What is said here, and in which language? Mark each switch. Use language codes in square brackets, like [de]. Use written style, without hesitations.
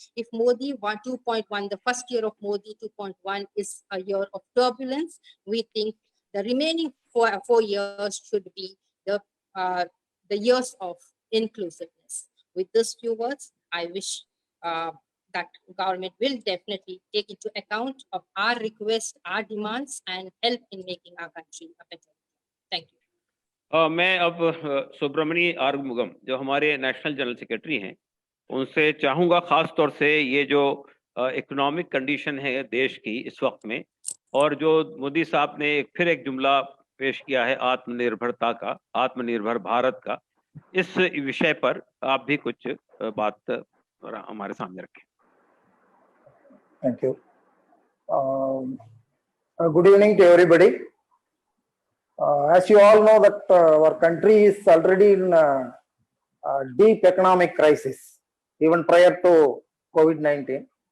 [en] If Modi 2.1, the first year of Modi 2.1 is a year of turbulence, we think the remaining four years should be the years of inclusiveness. With these few words, I wish that government will definitely take into account of our requests, our demands, and help in making our country a better. Thank you. [hi] मैं अब सुब्रमणी आरुमुगम जो हमारे national general secretary हैं उनसे चाहूंगा, खास तौर से ये जो इकोनॉमिक कंडीशन है देश की इस वक्त में, और जो मोदी साहब ने फिर एक जुमला पेश किया है आत्मनिर्भरता का, आत्मनिर्भर भारत का, इस विषय पर आप भी कुछ बात हमारे सामने रखें. [en] Thank you. Good evening to everybody. As you all know that our country is already in a deep economic crisis, even prior to COVID-19.